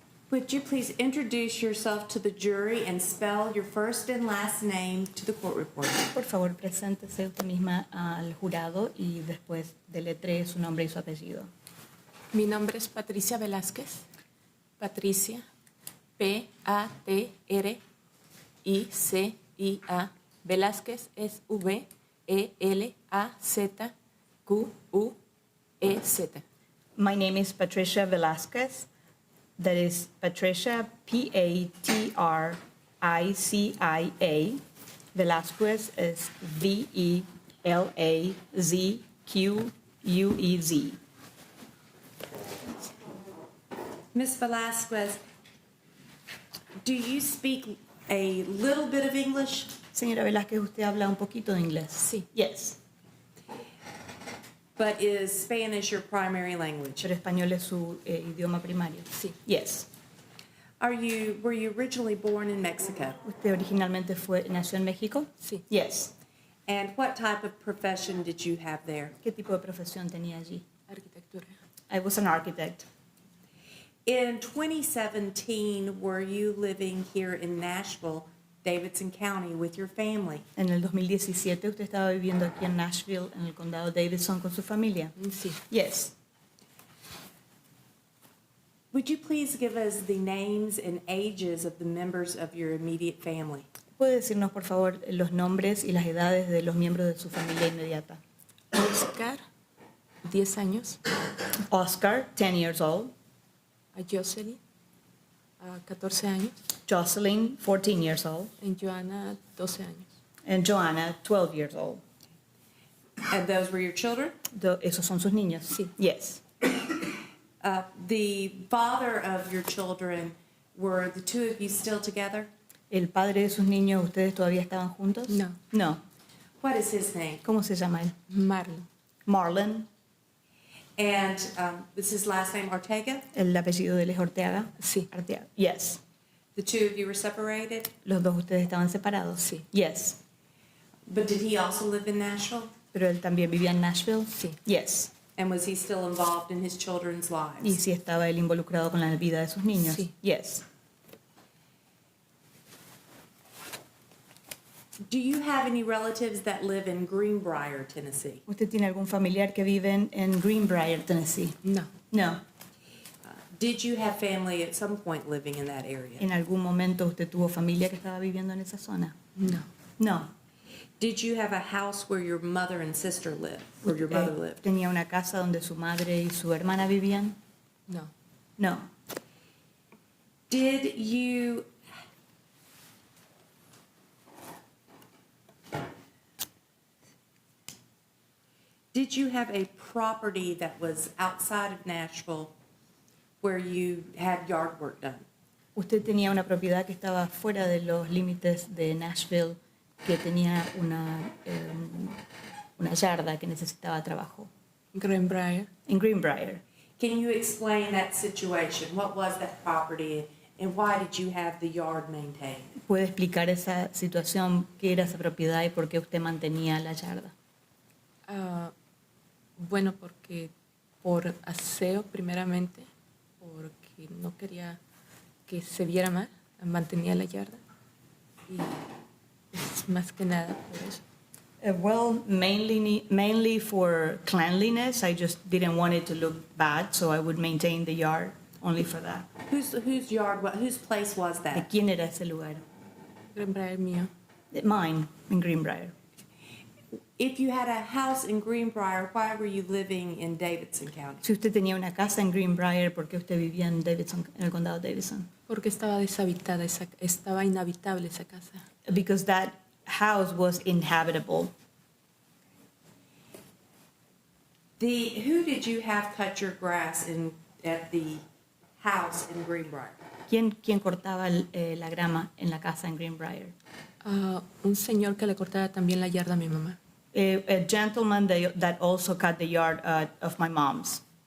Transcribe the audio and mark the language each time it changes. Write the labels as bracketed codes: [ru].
[en] Would you please introduce yourself to the jury and spell your first and last name to the court reporter? [es] Por favor, preséntese usted misma al jurado y después deletree su nombre y su apellido. Mi nombre es Patricia Velazquez. Patricia, P-A-T-R-I-C-I-A. Velázquez es V-E-L-A-Z-Q-U-E-Z. [en] My name is Patricia Velazquez. That is Patricia, P-A-T-R-I-C-I-A. Velazquez is V-E-L-A-Z-Q-U-E-Z. Miss Velazquez, do you speak a little bit of English? [es] Señora Velázquez, ¿usted habla un poquito de inglés? Sí. [en] Yes. But is Spanish your primary language? [es] ¿Pero español es su idioma primario? Sí. [en] Yes. Were you originally born in Mexico? [es] ¿Usted originalmente nació en México? Sí. [en] Yes. And what type of profession did you have there? [es] ¿Qué tipo de profesión tenía allí? Arquitectura. [en] I was an architect. In 2017, were you living here in Nashville, Davidson County, with your family? [es] En el 2017 usted estaba viviendo aquí en Nashville, en el condado Davidson, con su familia. Sí. [en] Yes. Would you please give us the names and ages of the members of your immediate family? [es] ¿Puede decirnos, por favor, los nombres y las edades de los miembros de su familia inmediata? Oscar, 10 años. [en] Oscar, 10 years old. [es] A Jocelyn, 14 años. [en] Jocelyn, 14 years old. [es] Y Joana, 12 años. [en] And Joanna, 12 years old. And those were your children? [es] ¿Esos son sus niños? Sí. [en] Yes. The father of your children, were the two of you still together? [es] ¿El padre de sus niños, ustedes todavía estaban juntos? No. [en] No. What is his name? [es] ¿Cómo se llama él? Marlon. [en] Marlon. And is his last name Ortega? [es] ¿El apellido de él es Ortega? Sí. Arteaga. [en] Yes. The two of you were separated? [es] ¿Los dos ustedes estaban separados? Sí. [en] Yes. But did he also live in Nashville? [es] ¿Pero él también vivía en Nashville? Sí. [en] Yes. And was he still involved in his children's [es] ¿Y [en] lives? [es] si estaba él involucrado con la vida de sus niños? Sí. [en] Yes. Do you have any relatives that live in Greenbrier, Tennessee? [es] ¿Usted tiene algún familiar que vive en Greenbrier, Tennessee? No. [en] No. Did you have family at some point living in that area? [es] ¿En algún momento usted tuvo familia que estaba viviendo en esa zona? No. [en] No. Did you have a house where your mother and sister lived, or your mother lived? [es] ¿Tenía una casa donde su madre y su hermana vivían? No. [en] Did Did you have a property that was outside of Nashville where you had yard work done? [es] Usted tenía una propiedad que estaba fuera de los límites de Nashville, que tenía una yarda que necesitaba trabajo. Greenbrier. En Greenbrier. [en] Can you explain that situation? What was that property and why did you have the yard maintained? [es] ¿Puede explicar esa situación, qué era esa propiedad y por qué usted mantenía la yarda? Bueno, porque por aseo primeramente, porque no quería que se viera mal, mantenía la yarda y es más que nada por eso. [en] Well, mainly for cleanliness. I just didn't want it to look bad, so I would maintain the yard only for that. Whose yard, whose place was [es] ¿De [en] that? [es] quién era ese lugar? Greenbrier mío. [en] Mine, in Greenbrier. If you had a house in Greenbrier, why were you living in Davidson County? [es] Si usted tenía una casa en Greenbrier, ¿por qué usted vivía en Davidson, en el condado de Davidson? Porque estaba deshabitada, estaba inhabitable esa casa. [en] Because that house was inhabitable. Who did you have cut your grass at the house in Greenbrier? [es] ¿Quién cortaba la grama en la casa en Greenbrier? Un señor que le cortaba también la yarda a mi mamá. [en] A gentleman that also cut the yard of my mom's.